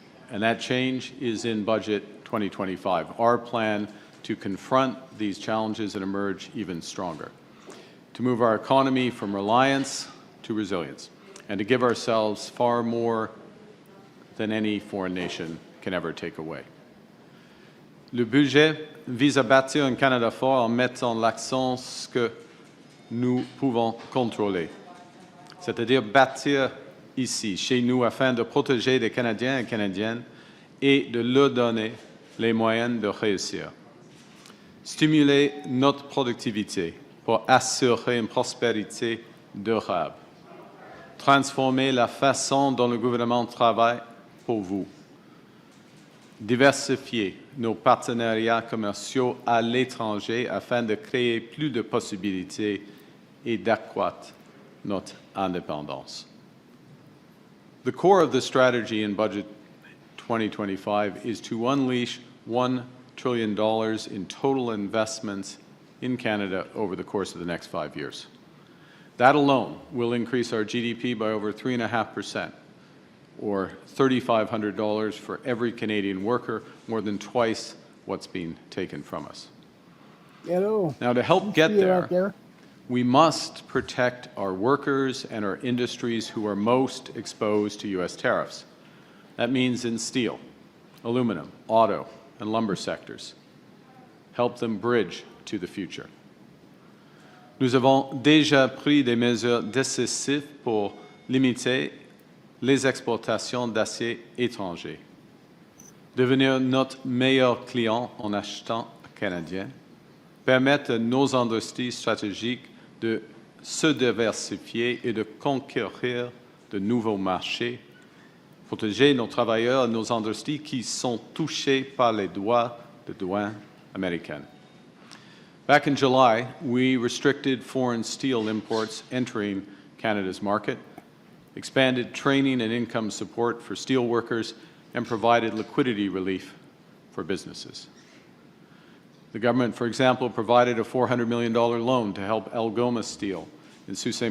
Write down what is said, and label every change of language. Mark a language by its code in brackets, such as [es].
[en] And that change is in Budget 2025, our plan to confront these challenges and emerge even stronger, to move our economy from reliance to resilience, and to give ourselves far more than any foreign nation can ever take away. [fr] Le budget vise à bâtir un Canada fort en mettant l'accent sur ce que nous pouvons contrôler, c'est-à-dire bâtir ici, chez nous, afin de protéger les Canadiens et Canadiennes et de leur donner les moyens de réussir. Stimuler notre productivité pour assurer une prospérité durable. Transformer la façon dont le gouvernement travaille pour vous. Diversifier nos partenariats commerciaux à l'étranger afin de créer plus de possibilités et d'accroître notre indépendance. [en] The core of the strategy in Budget 2025 is to unleash $1 trillion in total investments in Canada over the course of the next 5 years. That alone will increase our GDP by over 3.5%, or $3,500 for every Canadian worker, more than twice what's being taken from us. Hello. Now, to help get there, we must protect our workers and our industries who are most exposed to U.S. tariffs. That means in steel, aluminum, auto, and lumber sectors. Help them bridge to the future. [fr] Nous avons déjà pris des mesures décisives pour limiter les exportations d'acier étranger, devenir notre meilleur client en achetant canadien, permettre à nos industries stratégiques de se diversifier et de conquérir de nouveaux marchés, protéger nos travailleurs et nos industries qui sont touchés par les droits de douane américaines. [en] Back in July, we restricted foreign steel imports entering Canada's market, expanded training and income support for steel workers, and provided liquidity relief for businesses. The government, for example, provided a $400 million loan to help Algoma Steel in Sault Ste.